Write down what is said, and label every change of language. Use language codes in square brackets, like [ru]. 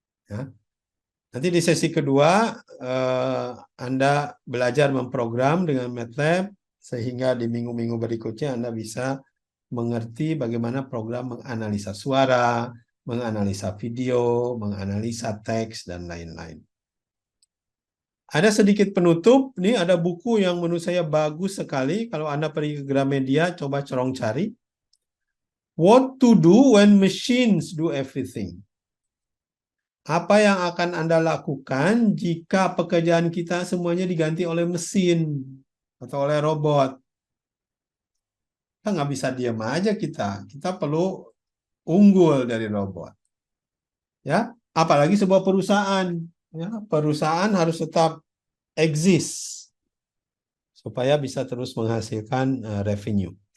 [id] Ya. Nanti di sesi kedua, Anda belajar memprogram dengan MATLAB, sehingga di minggu-minggu berikutnya Anda bisa mengerti bagaimana program menganalisa suara, menganalisa video, menganalisa teks, dan lain-lain. Ada sedikit penutup, ini ada buku yang menurut saya bagus sekali. Kalau Anda pergi ke Gramedia, coba corong cari. [en] What to do when machines do everything. [id] Apa yang akan Anda lakukan jika pekerjaan kita semuanya diganti oleh mesin atau oleh robot? Kita nggak bisa diam aja kita. Kita perlu unggul dari robot. Ya, apalagi sebuah perusahaan. Ya, perusahaan harus tetap eksis supaya bisa terus menghasilkan revenue.